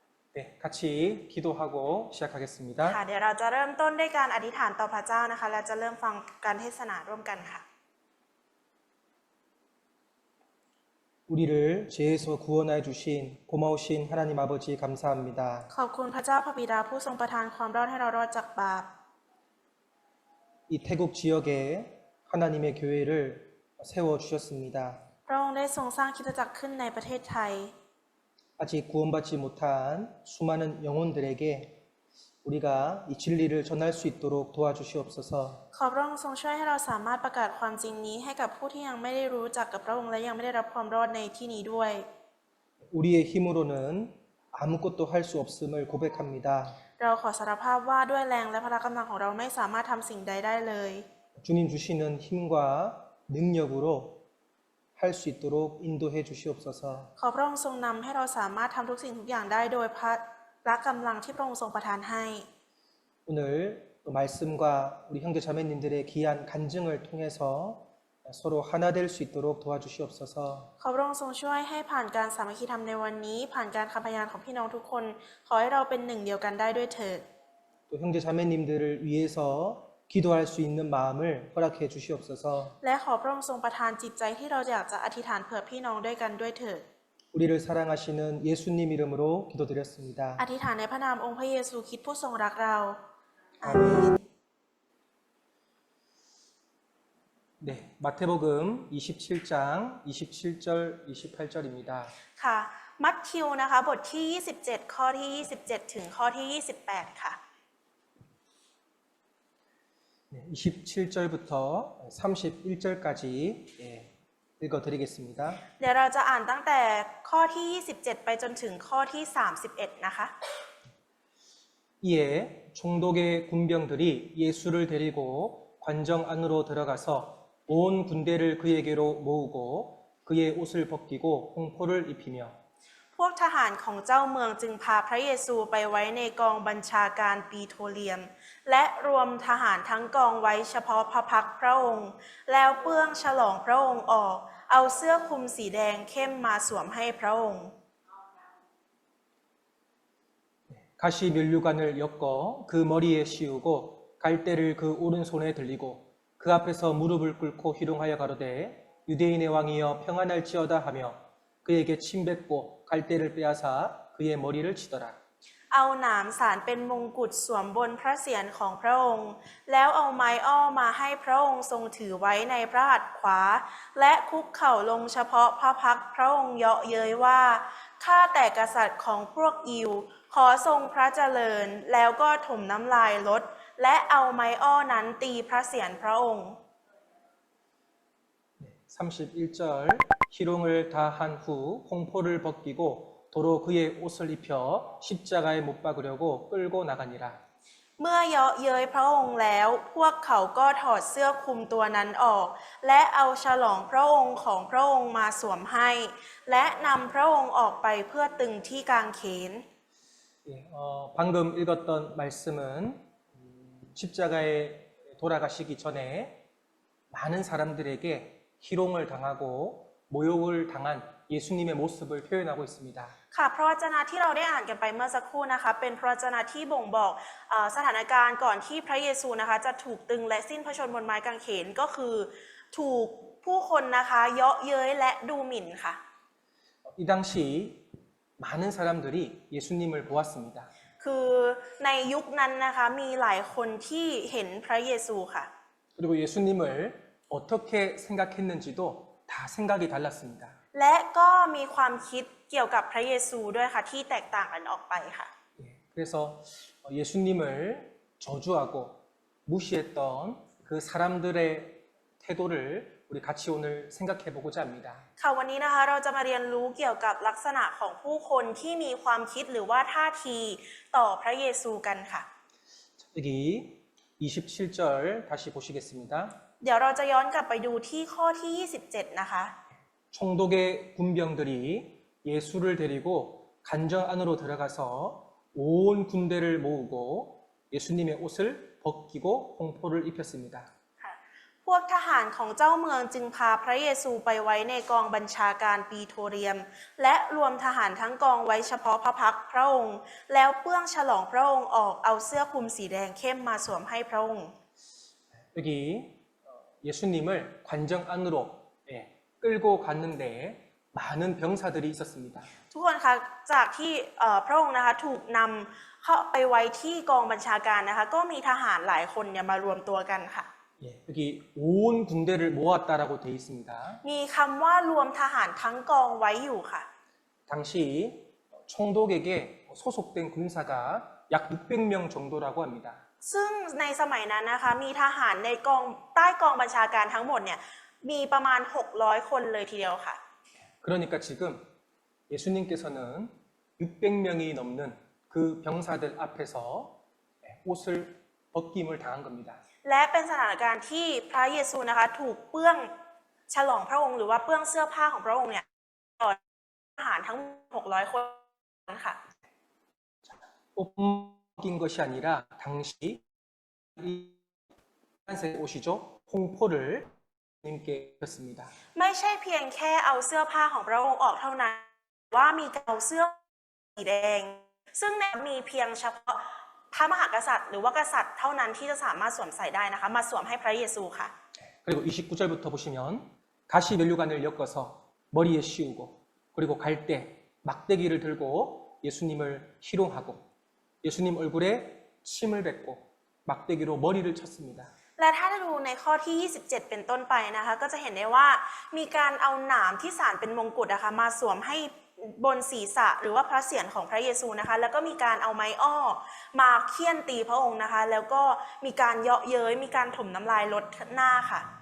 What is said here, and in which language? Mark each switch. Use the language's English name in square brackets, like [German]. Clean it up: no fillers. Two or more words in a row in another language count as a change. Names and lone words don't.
[Korean] 네, 같이 기도하고 시작하겠습니다. [Thai] ค่ะเดี๋ยวเราจะเริ่มต้นด้วยการอธิษฐานต่อพระเจ้านะคะและจะเริ่มฟังการเทศนาร่วมกันค่ะ [Korean] 우리를 죄에서 구원하여 주신 고마우신 하나님 아버지 감사합니다. [Thai] ขอบคุณพระเจ้าพระบิดาผู้ทรงประทานความรอดให้เรารอดจากบาป [Korean] 이 태국 지역에 하나님의 교회를 세워 주셨습니다. [Thai] พระองค์ได้ทรงสร้างคริสตจักรขึ้นในประเทศไทย [Korean] 아직 구원받지 못한 수많은 영혼들에게 우리가 이 진리를 전할 수 있도록 도와주시옵소서. [Thai] ขอพระองค์ทรงช่วยให้เราสามารถประกาศความจริงนี้ให้กับผู้ที่ยังไม่ได้รู้จักกับพระองค์และยังไม่ได้รับความรอดในที่นี้ด้วย [Korean] 우리의 힘으로는 아무것도 할 수 없음을 고백합니다. [Thai] เราขอสารภาพว่าด้วยแรงและพละกำลังของเราไม่สามารถทำสิ่งใดได้เลย [Korean] 주님 주시는 힘과 능력으로 할 수 있도록 인도해 주시옵소서. [Thai] ขอพระองค์ทรงนำให้เราสามารถทำทุกสิ่งทุกอย่างได้โดยพละกำลังที่พระองค์ทรงประทานให้ [Korean] 오늘 또 말씀과 우리 형제 자매님들의 귀한 간증을 통해서 서로 하나 될 수 있도록 도와주시옵소서. [Thai] ขอพระองค์ทรงช่วยให้ผ่านการสามัคคีธรรมในวันนี้ผ่านการคำพยานของพี่น้องทุกคนขอให้เราเป็นหนึ่งเดียวกันได้ด้วยเถิด [Korean] 또 형제 자매님들을 위해서 기도할 수 있는 마음을 허락해 주시옵소서. [Thai] และขอพระองค์ทรงประทานจิตใจที่เราอยากจะอธิษฐานเผื่อพี่น้องด้วยกันด้วยเถิด [Korean] 우리를 사랑하시는 예수님 이름으로 기도드렸습니다. [Thai] อธิษฐานในพระนามองค์พระเยซูคริสต์ผู้ทรงรักเราอาเมน [Korean] 네, 마태복음 27장 27절 28절입니다. [Thai] ค่ะมัทธิวนะคะบทที่27ข้อที่27ถึงข้อที่28ค่ะ [Korean] 네, 27절부터 31절까지 읽어드리겠습니다. [Thai] เดี๋ยวเราจะอ่านตั้งแต่ข้อที่27ไปจนถึงข้อที่31นะคะ [Korean] 이에 총독의 군병들이 예수를 데리고 관정 안으로 들어가서 온 군대를 그에게로 모으고 그의 옷을 벗기고 홍포를 입히며 [Thai] พวกทหารของเจ้าเมืองจึงพาพระเยซูไปไว้ในกองบัญชาการปีโทเลียมและรวมทหารทั้งกองไว้เฉพาะพระพักตร์พระองค์แล้วเปื้องฉลองพระองค์ออกเอาเสื้อคลุมสีแดงเข้มมาสวมให้พระองค์ [Korean] 가시 면류관을 엮어 그 머리에 씌우고 갈대를 그 오른손에 들리고 그 앞에서 무릎을 꿇고 희롱하여 가로되 유대인의 왕이여 평안할지어다 하며 그에게 침 뱉고 갈대를 빼앗아 그의 머리를 치더라. [Thai] เอาหนามสารเป็นมงกุฎสวมบนพระเศียรของพระองค์แล้วเอาไม้อ้อมาให้พระองค์ทรงถือไว้ในพระหัตถ์ขวาและคุกเข่าลงเฉพาะพระพักตร์พระองค์เยาะเย้ยว่าข้าแต่กษัตริย์ของพวกยิวขอทรงพระเจริญแล้วก็ถมน้ำลายลดและเอาไม้อ้อนั้นตีพระเศียรพระองค์ [Korean] 31절 희롱을 다 한 후 홍포를 벗기고 도로 그의 옷을 입혀 십자가에 못 박으려고 끌고 나가니라. [Thai] เมื่อเยาะเย้ยพระองค์แล้วพวกเขาก็ถอดเสื้อคลุมตัวนั้นออกและเอาฉลองพระองค์ของพระองค์มาสวมให้และนำพระองค์ออกไปเพื่อตึงที่กางเขน [Korean] 방금 읽었던 말씀은 십자가에 돌아가시기 전에 많은 사람들에게 희롱을 당하고 모욕을 당한 예수님의 모습을 표현하고 있습니다. [Thai] ค่ะพระวจนะที่เราได้อ่านกันไปเมื่อสักครู่นะคะเป็นพระวจนะที่บ่งบอกสถานการณ์ก่อนที่พระเยซูนะคะจะถูกตึงและสิ้นพระชนม์บนไม้กางเขนก็คือถูกผู้คนนะคะเยาะเย้ยและดูหมิ่นค่ะ [Korean] 이 당시 많은 사람들이 예수님을 보았습니다. [Thai] คือในยุคนั้นนะคะมีหลายคนที่เห็นพระเยซูค่ะ [Korean] 그리고 예수님을 어떻게 생각했는지도 다 생각이 달랐습니다. [Thai] และก็มีความคิดเกี่ยวกับพระเยซูด้วยค่ะที่แตกต่างกันออกไปค่ะ [Korean] 그래서 예수님을 저주하고 무시했던 그 사람들의 태도를 우리 같이 오늘 생각해 보고자 합니다. [Thai] ค่ะวันนี้นะคะเราจะมาเรียนรู้เกี่ยวกับลักษณะของผู้คนที่มีความคิดหรือว่าท่าทีต่อพระเยซูกันค่ะ [Korean] 여기 27절 다시 보시겠습니다. [Thai] เดี๋ยวเราจะย้อนกลับไปดูที่ข้อที่27นะคะ [Korean] 총독의 군병들이 예수를 데리고 간정 안으로 들어가서 온 군대를 모으고 예수님의 옷을 벗기고 홍포를 입혔습니다. [Thai] พวกทหารของเจ้าเมืองจึงพาพระเยซูไปไว้ในกองบัญชาการปีโทเรียม และรวมทหารทั้งกองไว้เฉพาะพระพักตร์พระองค์ แล้วเปื้องฉลองพระองค์ออกเอาเสื้อคลุมสีแดงเข้มมาสวมให้พระองค์ [Korean] 여기 예수님을 관정 안으로 끌고 갔는데 많은 병사들이 있었습니다. [Thai] ทุกคนคะจากที่พระองค์นะคะถูกนำเข้าไปไว้ที่กองบัญชาการนะคะก็มีทหารหลายคนเนี่ยมารวมตัวกันค่ะ [Korean] 여기 온 군대를 모았다라고 되어 있습니다. [Thai] มีคำว่ารวมทหารทั้งกองไว้อยู่ค่ะ [Korean] 당시 총독에게 소속된 군사가 약 600명 정도라고 합니다. [Thai] ซึ่งในสมัยนั้นนะคะมีทหารในกองใต้กองบัญชาการทั้งหมดเนี่ยมีประมาณ600คนเลยทีเดียวค่ะ [Korean] 그러니까 지금 예수님께서는 600명이 넘는 그 병사들 앞에서 옷을 벗김을 당한 겁니다. [Thai] และเป็นสถานการณ์ที่พระเยซูนะคะถูกเปื้องฉลองพระองค์หรือว่าเปื้องเสื้อผ้าของพระองค์เนี่ยต่อทหารทั้ง600คนนั้นค่ะ [Korean] 옷 벗긴 것이 아니라 당시 이 빨간색 옷이죠. 홍포를 님께 입혔습니다. [Thai] ไม่ใช่เพียงแค่เอาเสื้อผ้าของพระองค์ออกเท่านั้นว่ามีการเอาเสื้อสีแดง ซึ่งมีเพียงเฉพาะพระมหากษัตริย์หรือว่ากษัตริย์เท่านั้นที่จะสามารถสวมใส่ได้นะคะมาสวมให้พระเยซูค่ะ [Korean] 그리고 29절부터 보시면 가시 면류관을 엮어서 머리에 씌우고 그리고 갈 때 막대기를 들고 예수님을 희롱하고 예수님 얼굴에 침을 뱉고 막대기로 머리를 쳤습니다. [Thai] และถ้าดูในข้อที่ 27 เป็นต้นไปนะคะก็จะเห็นได้ว่ามีการเอาหนามที่สานเป็นมงกุฎนะคะมาสวมให้บนศีรษะหรือว่าพระเศียรของพระเยซูนะคะแล้วก็มีการเอาไม้อ้อมาเคี่ยนตีพระองค์นะคะแล้วก็มีการเยาะเย้ยมีการถมน้ำลายลดหน้าค่ะ